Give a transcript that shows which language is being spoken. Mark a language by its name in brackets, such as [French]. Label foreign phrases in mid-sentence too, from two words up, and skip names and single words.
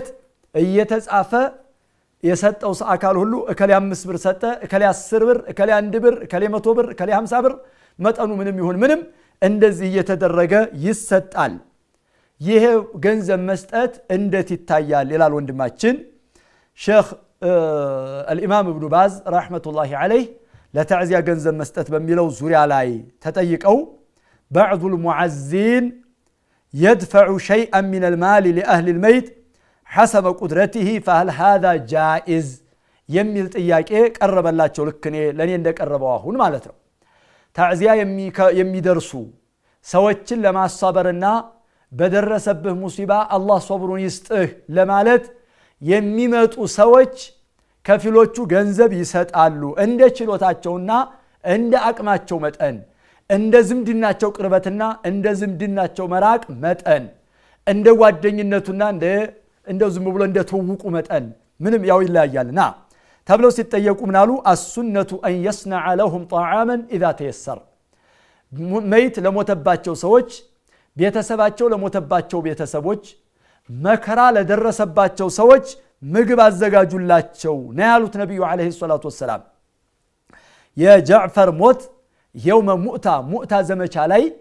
[Amharic] እየተጻፈ የሰጠው አካል ሁሉ እከሌ 5 ብር ሰጠ እከሌ 10 ብር እከሌ 1 ብር እከሌ 100 ብር እከሌ 50 ብር መጠኑ ምንም ይሁን ምንም እንደዚህ እየተደረገ ይሰጣል። ይሄ ገንዘብ መስጠት እንዴት ይታያል ይላል ወንድማችን ሼኽ [Arabic] الإمام ابن باز رحمة الله عليه [Amharic] ለታዕዚያ ገንዘብ መስጠት በሚለው ዙሪያ ላይ ተጠይቀው [Arabic] بعض المعزين يدفع شيئا من المال لأهل الميت حسب قدرته فهل هذا جائز [Amharic] የሚል ጥያቄ ቀረበላቸው ልክኔ ለኔ እንደቀረበው አሁን ማለት ነው። ታዕዚያ የሚደርሱ ሰዎችን ለማሳበርና በደረሰብህ ሙሲባ አላህ ሶብሩን ይስጥህ ለማለት የሚመጡ ሰዎች ከፊሎቹ ገንዘብ ይሰጣሉ እንደ ችሎታቸውና እንደ አቅማቸው መጠን እንደ ዝምድናቸው ቅርበትና እንደ ዝምድናቸው መራቅ መጠን እንደ ጓደኝነቱና እንደ ዝም ብሎ እንደ ተውቁ መጠን ምንም ያው ይለያያልና ተብለው ሲጠየቁ ምናሉ [Arabic] السنة أن يصنع لهم طعاما إذا تيسر [Amharic] መይት ለሞተባቸው ሰዎች ቤተሰባቸው ለሞተባቸው ቤተሰቦች መከራ ለደረሰባቸው ሰዎች ምግብ አዘጋጁላቸው ነው ያሉት ነብዩ [Arabic] عليه الصلاة والسلام። [Amharic] የጃዕፈር ሞት [Arabic] يوم مؤتة [Amharic] ዘመቻ ላይ